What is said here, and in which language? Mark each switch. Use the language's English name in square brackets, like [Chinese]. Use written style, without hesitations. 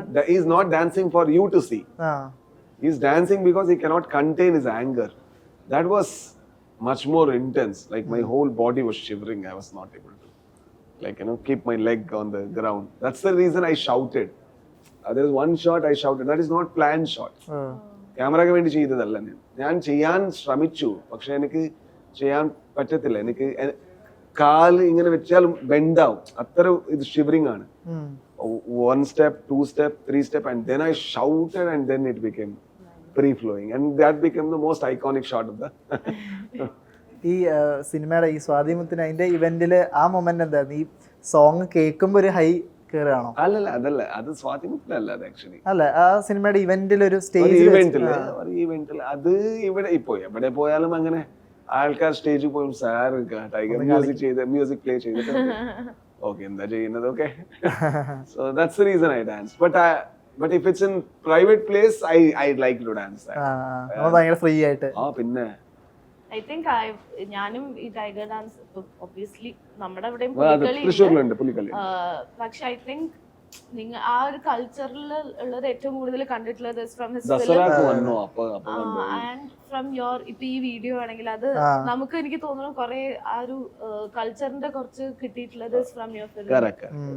[English] He's not dancing for you to see. He's dancing because he cannot contain his anger. That was much more intense. Like my whole body was shivering. I was not able to keep my leg on the ground. That's the reason I shouted. There's one shot I shouted. That is not planned shot. [Malayalam] ക്യാമറയ്ക്ക് വേണ്ടി ചെയ്തതല്ല. ഞാൻ ചെയ്യാൻ ശ്രമിച്ചു, പക്ഷെ എനിക്ക് ചെയ്യാൻ പറ്റത്തില്ല. എനിക്ക് കാല് ഇങ്ങനെ വെച്ചാൽ ബെൻഡാവും. അത്ര ഇത് ഷിവറിംഗ് ആണ്. [English] 1 step, 2 step, 3 step, and then I shouted, and then it became free flowing, and that became the most iconic shot of the [Malayalam] ഈ സിനിമയുടെ ഈ സ്വാധീനത്തിന് അതിന്റെ ഇവന്റില് ആ മൊമെന്റ് എന്തായിരുന്നു? ഈ സോങ് കേൾക്കുമ്പോ ഒരു ഹൈ കേറുകയാണോ? അതല്ല അത് സ്വാധീനത്തിലല്ല. അത് ആക്ച്വലി അല്ല, ആ സിനിമയുടെ ഇവന്റിൽ ഒരു സ്റ്റേജ് ഇവന്റിൽ അത് ഇവിടെ ഇപ്പോ എവിടെ പോയാലും അങ്ങനെ ആൾക്കാർ സ്റ്റേജിൽ പോയും സാർ ടൈഗർ മ്യൂസിക് പ്ലേ ചെയ്തിട്ടുണ്ട്. Okay, എന്താ ചെയ്യുന്നത്? [English] Okay. So that's the reason I dance. But if it's in private place, I like to dance. [Malayalam] ഭയങ്കര ഫ്രീ ആയിട്ട്. പിന്നെ [English] I think [Malayalam] ഞാനും ഈ ടൈഗർ ഡാൻസ് ഒബ്വിയസ്ലി നമ്മുടെ ഇവിടെയും പുലിക്കളി, പക്ഷെ [English] I think [Malayalam] നിങ്ങൾ ആ ഒരു കൾച്ചറിൽ ഉള്ളത് ഏറ്റവും കൂടുതൽ കണ്ടിട്ടുള്ളത് [English] from his and from your [Malayalam] ഇപ്പൊ ഈ വീഡിയോ ആണെങ്കിൽ അത് നമുക്ക് എനിക്ക് തോന്നുന്നു കുറെ ആ ഒരു കൾച്ചറിന്റെ കുറച്ച് കിട്ടിയിട്ടുള്ളത് [English] From your film.